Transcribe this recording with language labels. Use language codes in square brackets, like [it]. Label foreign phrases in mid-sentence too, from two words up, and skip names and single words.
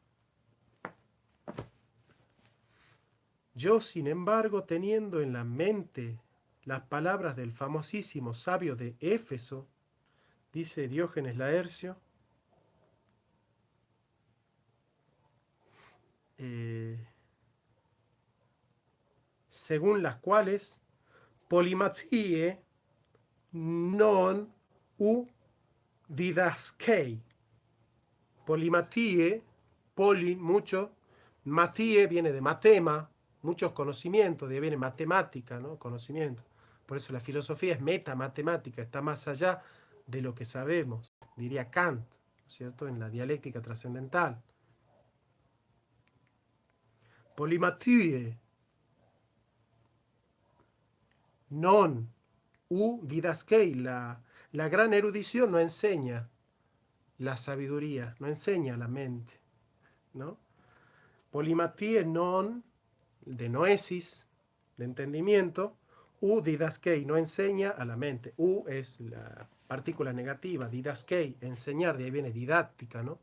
[es] Yo, sin embargo, teniendo en la mente las palabras del famosísimo sabio de Éfeso, dice Diógenes Laercio, según las cuales [el] πολυμαθίη νόον οὐ διδάσκει. πολυμαθίη, [es] poli, mucho, matie viene de matema, muchos conocimientos, de ahí viene matemática, ¿no? Conocimiento. Por eso la filosofía es metamatemática, está más allá de lo que sabemos, diría Kant, ¿cierto? En la dialéctica trascendental. [el] πολυμαθίη νόον οὐ διδάσκει, [es] la gran erudición no enseña la sabiduría, no enseña la mente, ¿no? [el] πολυμαθίη νόον, [es] de noesis, de entendimiento, [el] οὐ διδάσκει, [es] no enseña a la mente. U es la partícula negativa, didaskei, enseñar, de ahí viene didáctica, ¿no?